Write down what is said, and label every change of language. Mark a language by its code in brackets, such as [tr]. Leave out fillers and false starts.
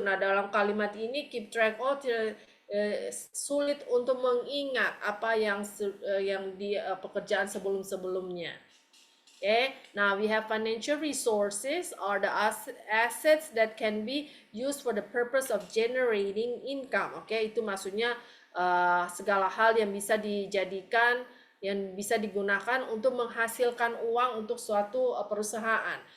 [id] Nah, dalam kalimat ini [en] keep track of [id] sulit untuk mengingat apa yang di pekerjaan sebelum-sebelumnya. [en] Okay, now we have financial resources are the assets that can be used for the purpose of generating income. [id] Okay, itu maksudnya segala hal yang bisa dijadikan, yang bisa digunakan untuk menghasilkan uang untuk suatu perusahaan.